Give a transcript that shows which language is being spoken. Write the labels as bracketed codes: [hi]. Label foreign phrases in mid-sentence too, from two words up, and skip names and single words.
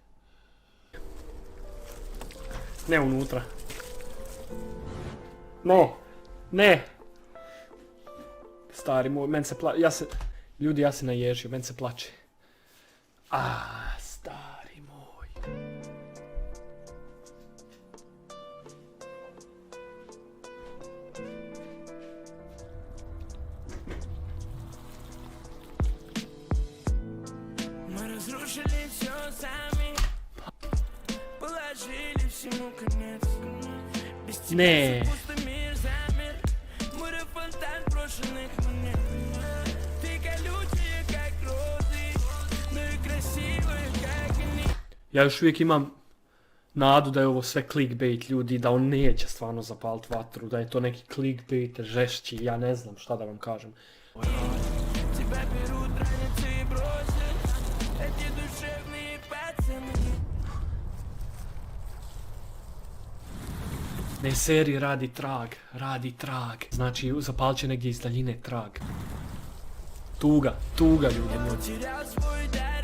[bs] Ne unutra. Ne. Stari moj, men se plače, ljudi, ja se naježio, men se plače. Stari moj. [ru] Мы разрушили все сами, положили всему конец. Без тебя пустой мир замер, море фонтан брошенных монет. Ты колючая, как розы, но и красивая, как они. [bs] Ja još uvijek imam nadu da je ovo sve clickbait ljudi, da on neće stvarno zapaliti vatru, da je to neki clickbait žešći, ja ne znam šta da vam kažem. [ru] Тебя берут, ранятся и бросят эти душевные пацаны. [bs] Ne seri, radi trag. Znači zapalit će negdje iz daljine trag. Tuga ljudi moji. [ru] Потерял свой